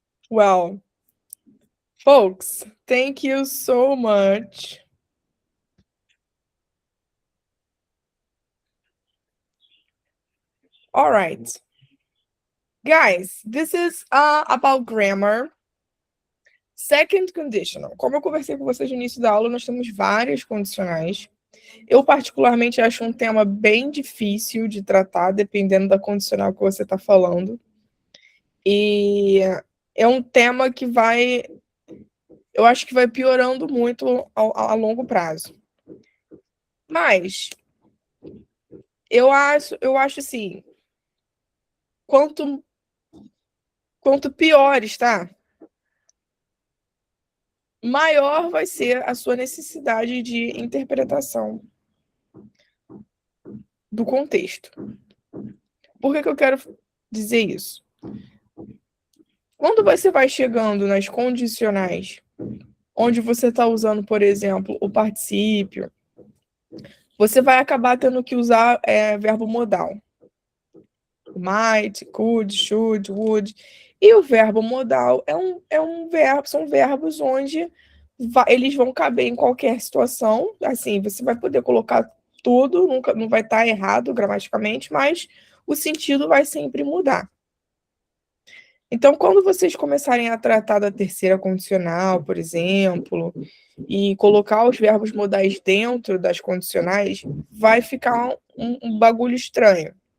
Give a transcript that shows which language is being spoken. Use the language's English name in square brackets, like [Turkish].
[English] Well, folks, thank you so much. All right. Guys, this is about grammar. Second conditional. [Portuguese] Como eu conversei com vocês no início da aula, nós temos várias condicionais. Eu, particularmente, acho um tema bem difícil de tratar, dependendo da condicional que você está falando. E é um tema que eu acho que vai piorando muito a longo prazo. Mas eu acho assim, quanto pior está, maior vai ser a sua necessidade de interpretação do contexto. Por que eu quero dizer isso? Quando você vai chegando nas condicionais, onde você está usando, por exemplo, o particípio, você vai acabar tendo que usar verbo modal. [English] Might, could, should, would. [Portuguese] E o verbo modal são verbos onde eles vão caber em qualquer situação. Assim, você vai poder colocar tudo, nunca, não vai estar errado gramaticalmente, mas o sentido vai sempre mudar. Então, quando vocês começarem a tratar da terceira condicional, por exemplo, e colocar os verbos modais dentro das condicionais, vai ficar um bagulho estranho.